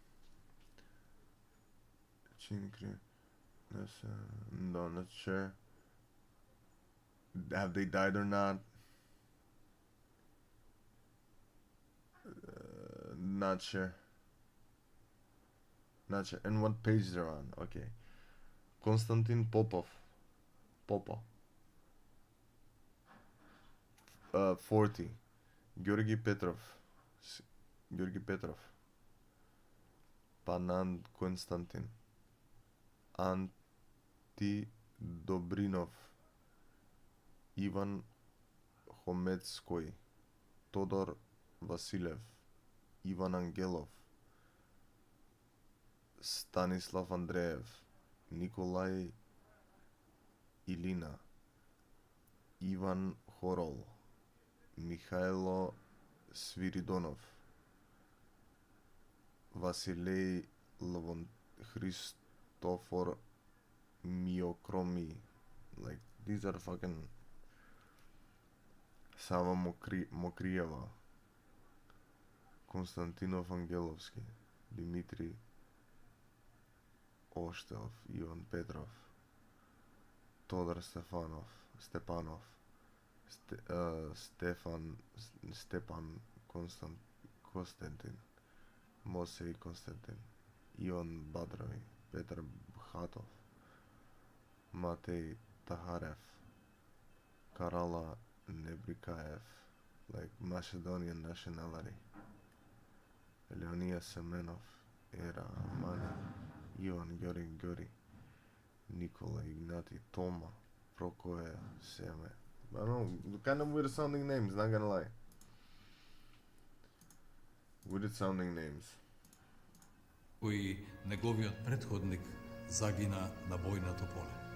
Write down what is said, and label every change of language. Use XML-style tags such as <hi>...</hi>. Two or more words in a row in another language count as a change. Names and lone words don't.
<en>No, not sure. Have they died or not? Not sure. Not sure. And what page they're on? Okay. Konstantin Popov. 40. Georgi Petrov. Panand Konstantin. Anti Dobrinov. Ivan Khometskoy. Todor Vasilev. Ivan Angelov. Stanislav Andreev. Nikolai Ilina. Ivan Horol. Mikhailo Sviridonov. Vasilei Levon, Christofor Miokromi. Like, these are fucking Sava Mokrieva, Konstantinov Angelovsky, Dmitry Oštelov, Ivan Petrov, Todor Stepanov, Stepan Konstantin, Mosei Konstantin, Ivan Badrovi, Petr Bhatov, Matej Taharev, Karala Nebrikaev, like Macedonian nationality, Leonia Semenov, Era Mani, Ivan Gori, Nikola Ignati, Toma, Prokoya, Seme. I don't know, kind of weird sounding names, not gonna lie. Weird sounding names.</en> <mk>Кој неговиот претходник загина на бојното поле.</mk>